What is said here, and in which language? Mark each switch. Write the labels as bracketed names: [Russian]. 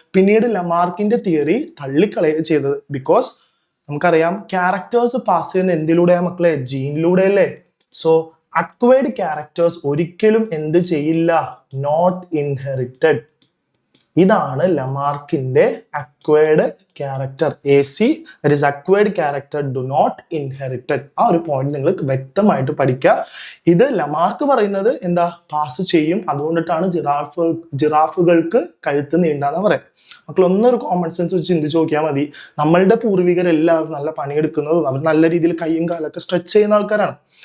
[Malayalam] പിന്നീട് ലമാർക്കിന്റെ തിയറി തള്ളിക്കളയുക ചെയ്തത്. ബിക്കോസ് നമുക്കറിയാം ക്യാരക്ടേഴ്സ് പാസ് ചെയ്യുന്ന എന്തിലൂടെയാ മക്കളെ? ജീനിലൂടെ അല്ലേ. സോ അക്വേർഡ് ക്യാരക്ടേഴ്സ് ഒരിക്കലും എന്ത് ചെയ്യില്ല? [English] Not inherited. [Malayalam] ഇതാണ് ലമാർക്കിന്റെ acquired character. [English] AC, that is acquired character do not inherited. [Malayalam] ആ ഒരു പോയിന്റ് നിങ്ങൾ വ്യക്തമായിട്ട് പഠിക്കുക. ഇത് ലമാർക്ക് പറയുന്നത് എന്താ? പാസ് ചെയ്യും. അതുകൊണ്ടിട്ടാണ് ജിറാഫുകൾക്ക് കഴുത്ത് നീണ്ടാന്ന് പറയാം. മക്കൾ ഒന്നൊരു കോമൺ സെൻസ് വെച്ച് ചിന്തിച്ച് നോക്കിയാൽ മതി. നമ്മളുടെ പൂർവികരെല്ലാവരും നല്ല പണിയെടുക്കുന്നതും അവർ നല്ല രീതിയിൽ കൈയും കാലൊക്കെ സ്ട്രെച്ച് ചെയ്യുന്ന ആൾക്കാരാണ്.